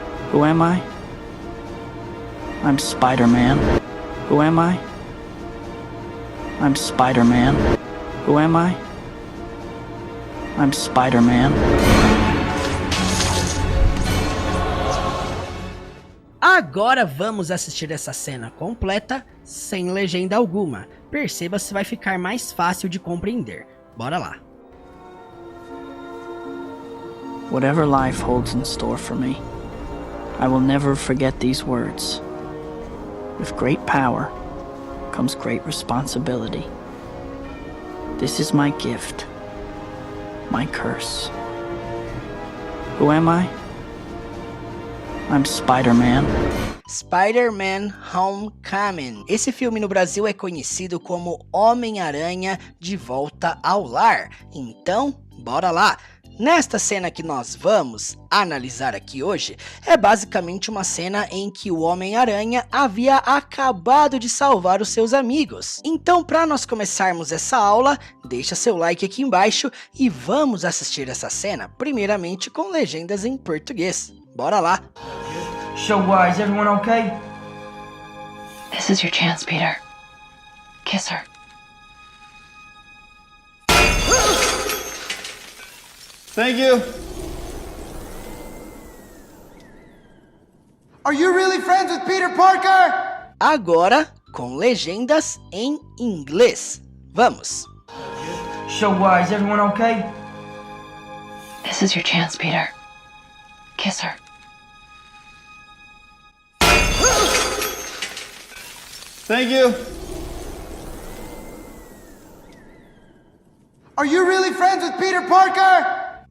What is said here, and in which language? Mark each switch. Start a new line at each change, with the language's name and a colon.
English: Who am I? I'm Spider-Man. Who am I? I'm Spider-Man. Who am I? I'm Spider-Man.
Portuguese: Agora vamos assistir essa cena completa, sem legenda alguma. Perceba se vai ficar mais fácil de compreender. Bora lá.
English: Whatever life holds in store for me, I will never forget these words. With great power comes great responsibility. This is my gift, my curse. Who am I? I'm Spider-Man. Spider-Man Homecoming.
Portuguese: Esse filme no Brasil é conhecido como Homem-Aranha de Volta ao Lar. Então, bora lá! Nesta cena que nós vamos analisar aqui hoje, é basicamente uma cena em que o Homem-Aranha havia acabado de salvar os seus amigos. Então, para nós começarmos essa aula, deixa seu like aqui embaixo e vamos assistir essa cena, primeiramente com legendas em português. Bora lá!
English: So, is everyone okay? This is your chance, Peter. Kiss her. Thank you. Are you really friends with Peter Parker?
Portuguese: Agora, com legendas em inglês. Vamos!
English: So, is everyone okay? This is your chance, Peter. Kiss her. Thank you. Are you really friends with Peter Parker?